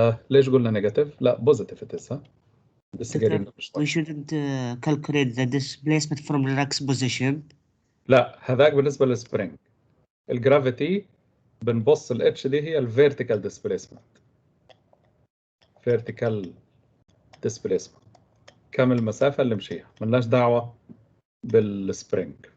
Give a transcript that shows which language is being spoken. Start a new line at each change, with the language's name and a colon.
Arabic: ليش قلنا نيجاتيف؟ لا بوزيتيف اتسها.
English: We shouldn't calculate the displacement from the X position.
Arabic: لا هذاك بالنسبة للسبرينج. الجرافيتي بنبص ال H دي هي الفيرتيكال ديسبليسمنت. فيرتيكال ديسبليسمنت. كم المسافة اللي مشيها؟ ملناش دعوة بالسبرينج.